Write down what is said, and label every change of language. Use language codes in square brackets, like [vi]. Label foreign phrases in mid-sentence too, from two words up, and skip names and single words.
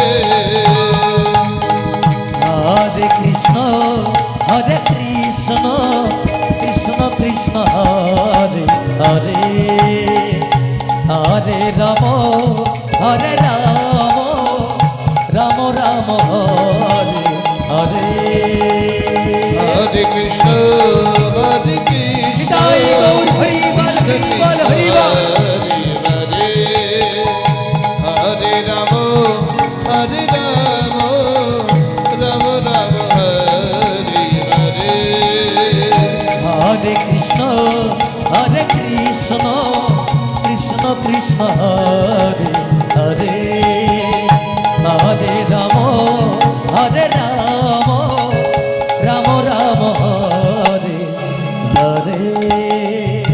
[sa] হরে কৃষ্ণ কৃষ্ণ কৃষ্ণ হরে হরে হরে রাম রাম রাম হরে হরে हरे कृष्ण, कृष्ण, [bn] জয় গৌর হরি বল হরি বল হরি বল [sa] हरे हरे, हरे राम, हरे राम, राम राम, हरे हरे. হরে কৃষ্ণ কৃষ্ণ কৃষ্ণ হরে হরে হরে রাম রাম রাম হরে হরে